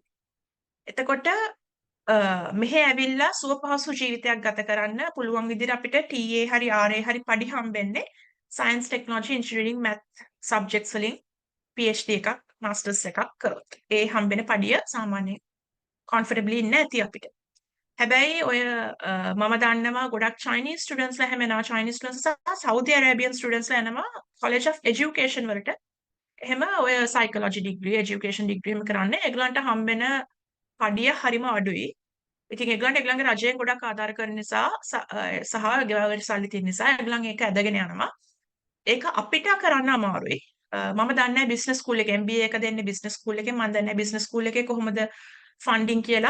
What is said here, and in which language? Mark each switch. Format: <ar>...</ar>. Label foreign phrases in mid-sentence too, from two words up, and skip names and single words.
<si>එතකොට මෙහෙ ඇවිල්ලා සුව පහසු ජීවිතයක් ගත කරන්න පුළුවන් විදිහට අපිට TA හරි RA හරි පඩි හම්බෙන්නේ</si> <en>science, technology, engineering, math subjects</en> <si>වලින් PhD එකක් masters එකක් කරොත්. ඒ හම්බෙන පඩිය සාමාන්‍යයෙන් comfortably ඉන්න ඇති අපිට. හැබැයි ඔය මම දන්නවා ගොඩක්</si> <en>Chinese students</en> <si>ලා හැම එනවා</si> <en>Chinese students</en> <si>සහ</si> <en>Saudi Arabian students</en> <si>ලා එනවා</si> <en>College of Education</en> <si>වලට. එහෙම ඔය</si> <en>psychology degree, education degree</en> <si>එහෙම කරන්නේ. ඒගොල්ලන්ට හම්බෙන පඩිය හරිම අඩුයි. ඉතින් ඒගොල්ලන්ගේ රජයෙන් ගොඩක් ආධාර කරන නිසා සහ ගෙවල් සල්ලි තියෙන නිසා ඒගොල්ලන් ඒක ඇදගෙන යනවා. ඒක අපිට කරන්න අමාරුයි. මම දන්නේ</si> <en>business school</en> <si>එකේ MBA එක දෙන්නේ</si> <en>business school</en> <si>එකේ මම දන්නේ</si> <en>business school</en> <si>එකේ කොහොමද ෆන්ඩින් කියලා</si>